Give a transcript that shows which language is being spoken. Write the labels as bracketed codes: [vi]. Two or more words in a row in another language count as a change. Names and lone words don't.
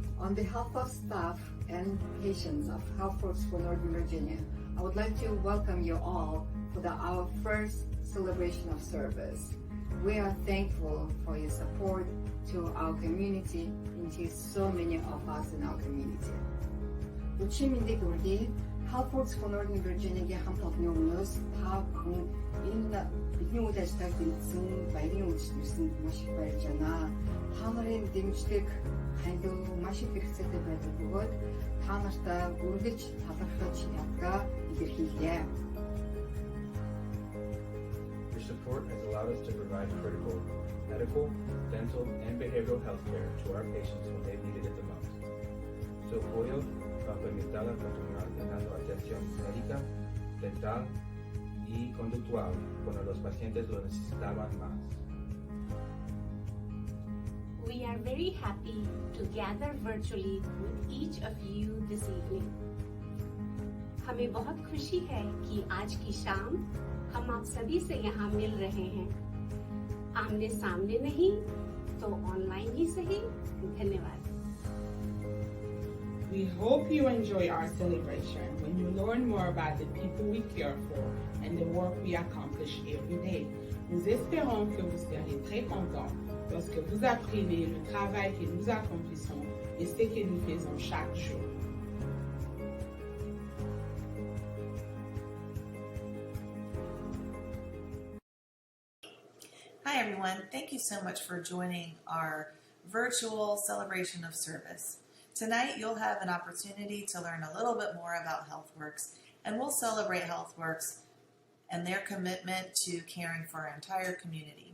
[en] On behalf of staff and patients of HealthWorks for Northern Virginia, I would like to welcome you all for our first celebration of service. We are thankful for your support to our community and to so many of us in our community. [mn] Өчигдөр мэндийг хүргэе. HealthWorks for Northern Virginia-гийн хамт олонны өмнөөс та бүхэн энэ бидний үйл ажиллагааг дэмжсэн, баярын үйлчлүүлсэнд маш их баярлж байна. Та нарын дэмжлэг хандив маш их хэрэгцээтэй байдаг бөгөөд та нартай үргэлж талархаж явдгаа илэрхийлье. [en] Your support has allowed us to provide critical medical, dental, and behavioral health care to our patients when they needed it the most. [es] Su apoyo va a permitir a continuar dando atención médica, dental y conductual cuando los pacientes lo necesitaban más. [en] We are very happy to gather virtually with each of you this evening. [hi] हमें बहुत खुशी है कि आज की शाम हम आप सभी से यहाँ मिल रहे हैं। आमने सामने नहीं तो ऑनलाइन ही सही। धन्यवाद। [en] We hope you enjoy our celebration when you learn more about the people we care for and the work we accomplish every day. [fr] Nous espérons que vous serez très contents lorsque vous apprenez le travail que nous accomplissons et ce que nous faisons chaque jour. [en] Hi everyone, thank you so much for joining our virtual celebration of service. Tonight you'll have an opportunity to learn a little bit more about HealthWorks, and we'll celebrate HealthWorks and their commitment to caring for our entire community.